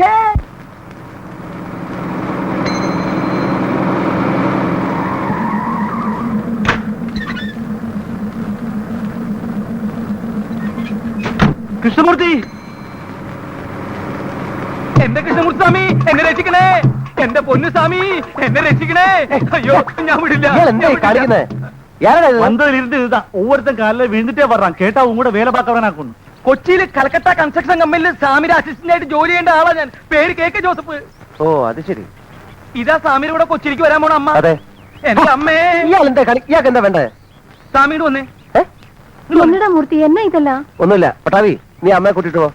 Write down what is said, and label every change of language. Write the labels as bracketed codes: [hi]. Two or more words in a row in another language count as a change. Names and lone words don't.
[ml] കൃഷ്ണമൂർത്തി, എന്റെ കൃഷ്ണമൂർത്തി സ്വാമി, എന്നെ രക്ഷിക്കണേ. എന്റെ പൊന്നു സ്വാമി, എന്നെ രക്ഷിക്കണേ. അയ്യോ, ഞാൻ വിടില്ല. [ta] വന്നതിലിരുന്ന് இதுதான் ஒவ்வொருத்தன் காலையில விழுந்துட்டே வர்றான். கேட்டா உங்க கூட வேலை பார்க்கறவனாக்கும். [ml] കൊച്ചിയിൽ കൽക്കട്ട കൺസ്ട്രക്ഷൻ കമ്പനിയിൽ സ്വാമിയുടെ അസിസ്റ്റന്റ് ആയിട്ട് ജോലി ചെയ്യേണ്ട ആളാ ഞാൻ. പേര് കെ ജോസഫ്. ഓ അത് ശരി. ഇതാ സ്വാമിയുടെ കൂടെ കൊച്ചിയിലേക്ക് വരാൻ പോണ അമ്മ. അതെ. എന്റെ അമ്മേ. ഇയാൾക്ക് എന്താ വേണ്ടേ? സ്വാമിയോട് വന്നേ. എന്നടാ മൂർത്തി എന്നാ ഇതല്ല ഒന്നുമില്ല പട്ടാവി, നീ അമ്മയെ കൂട്ടിട്ട് പോ.